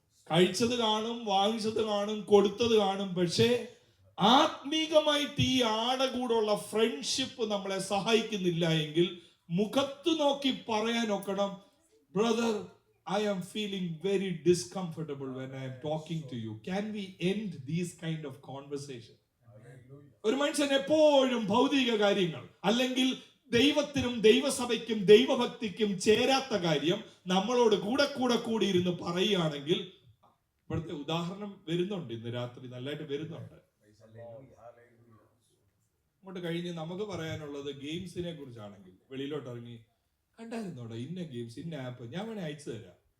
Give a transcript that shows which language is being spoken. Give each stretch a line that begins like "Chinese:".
Malayalam: കഴിച്ചത് കാണും, വാങ്ങിച്ചത് കാണും, കൊടുത്തത് കാണും, പക്ഷേ ആത്മീകമായിട്ട് ഈ ആടകൂടുള്ള ഫ്രണ്ട്ഷിപ്പ് നമ്മളെ സഹായിക്കുന്നില്ല എങ്കിൽ മുഖത്ത് നോക്കി പറയാൻ ഒക്കണം, brother,
English: I am feeling very discomfortable when I am talking to you. Can we end these kind of conversation?
Malayalam: ഒരു മനുഷ്യൻ എപ്പോഴും ഭൗതിക കാര്യങ്ങൾ അല്ലെങ്കിൽ ദൈവത്തിനും ദൈവസഭയ്ക്കും ദൈവഭക്തിക്കും ചേരാത്ത കാര്യം നമ്മളോട് കൂടെ ഇരുന്ന് പറയുകയാണെങ്കിൽ, ഇവിടുത്തെ ഉദാഹരണം വരുന്നുണ്ട്, ഇന്ന് രാത്രി നല്ലതായിട്ട് വരുന്നുണ്ട്. അങ്ങോട്ട് കഴിഞ്ഞ് നമുക്ക് പറയാനുള്ളത് ഗെയിംസിനെ കുറിച്ചാണെങ്കിൽ വെളിയിലോട്ട് ഇറങ്ങി, കണ്ടായിരുന്നോടെ ഇന്ന ഗെയിംസ്, ഇന്ന ആപ്പ്, ഞാൻ വേണേ അയച്ചു തരാം.